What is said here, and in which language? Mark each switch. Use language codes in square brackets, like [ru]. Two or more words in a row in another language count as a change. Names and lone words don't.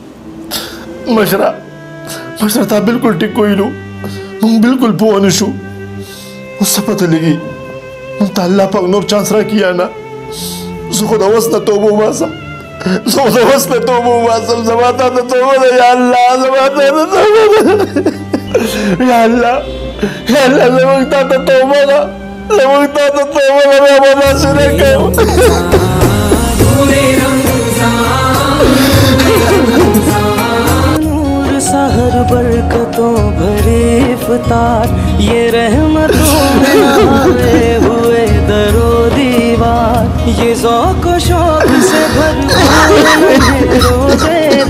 [ps] مشره تا بالکل ټیک ویلو موږ بالکل پوه نه شو اوس څه پته لګي موږ ته الله پاک نور چانس راکړي یا نه زه خو د اوس نه توبه وباسم زما ته د توبه ده یا الله زما ته د توبه ده یا الله زموږ ته د توبه ده زموږ ته د توبه ده بیا به داسې نه کوو [ur] سحر برکتوں بھرے افطار یہ رحمتوں میں آئے ہوئے درو دیوار یہ ذوق شوق سے بھرپور روزے